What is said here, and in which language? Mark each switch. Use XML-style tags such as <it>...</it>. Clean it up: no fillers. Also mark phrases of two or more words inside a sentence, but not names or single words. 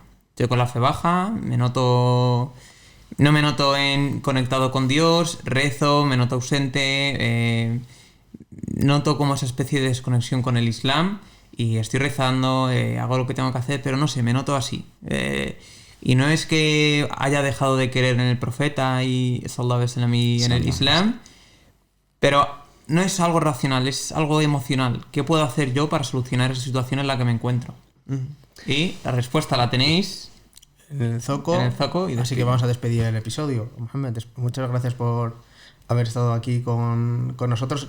<es>Estoy con la fe baja, no me noto conectado con Dios, rezo, me noto ausente, noto como esa especie de desconexión con el Islam, y estoy rezando, hago lo que tengo que hacer, pero no sé, me noto así. Y no es que haya dejado de creer en el profeta y</es> <ar>صلى الله عليه وسلم</ar> <es>y en el Islam, pero no es algo racional, es algo emocional. ¿Qué puedo hacer yo para solucionar esa situación en la que me encuentro? Y la respuesta la tenéis en el Zoco, y así que vamos a despedir el episodio. Mohamed, muchas gracias por haber estado aquí con nosotros.</es>